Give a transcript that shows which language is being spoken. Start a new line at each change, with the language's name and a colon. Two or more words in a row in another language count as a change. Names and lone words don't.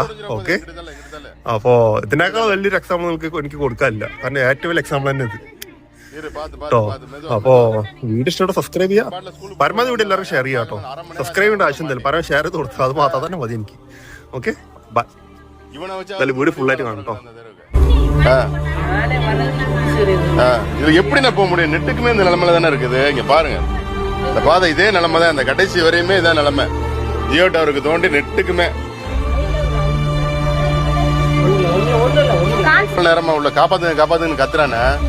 Malayalam: ഓക്കെ, അപ്പോ ഇതിനേക്കാൾ വലിയൊരു എക്സാമ്പിൾ എനിക്ക് കൊടുക്കാനില്ല. കാരണം ഏറ്റവും വലിയ എക്സാമ്പിൾ തന്നെ ഇത് കേട്ടോ. അപ്പോ വീഡിയോ ഇഷ്ടം സബ്സ്ക്രൈബ് ചെയ്യാം, പരമാവധി വീഡിയോ എല്ലാവരും ഷെയർ ചെയ്യാം കേട്ടോ. സബ്സ്ക്രൈബ് ചെയ്യേണ്ട ആവശ്യം എന്തെങ്കിലും പറയാൻ ഷെയർ ചെയ്ത് കൊടുത്താൽ അത് മാത്രം തന്നെ മതി എനിക്ക്.
English: okay, bye. video full
Malayalam: ആയിട്ട് കാണും കേട്ടോ.
Tamil: இது எப்படி நான் போக முடியும்? நெட்டுக்குமே இந்த நிலைமையில தானே இருக்குது. இங்க பாருங்க, இந்த பாதை இதே நிலைமை தான், இந்த கடைசி வரையுமே இதான் நிலைமை. ஜியோ டவருக்கு தோண்டி நெட்டுக்குமே நேரமா உள்ள காப்பாத்துங்க காப்பாத்துன்னு கத்துறானே.